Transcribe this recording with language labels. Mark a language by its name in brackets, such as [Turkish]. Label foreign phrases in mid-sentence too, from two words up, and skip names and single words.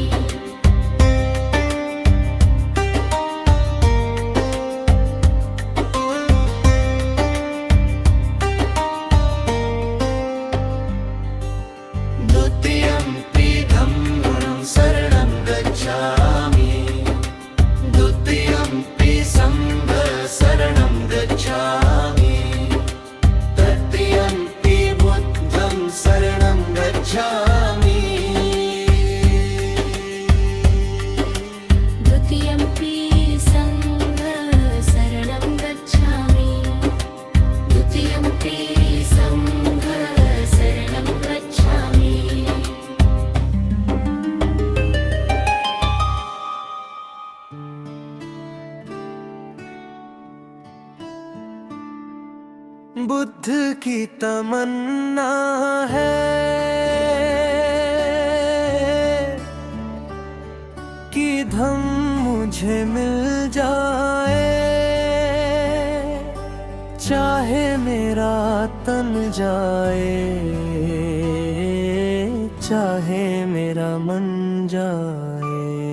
[Pali] द्वितीयम्पि धम्मं शरणं गच्छामि, द्वितीयम्पि संघं शरणं गच्छामि, तृतीयम्पि बुद्धं शरणं गच्छामि। द्वितीयम्पि संघं शरणं गच्छामि, द्वितीयम्पि संघं शरणं गच्छामि। [Hindi] बुद्ध की तमन्ना है कि धम्म मुझे मिल जाए, चाहे मेरा तन जाए, चाहे मेरा मन जाए।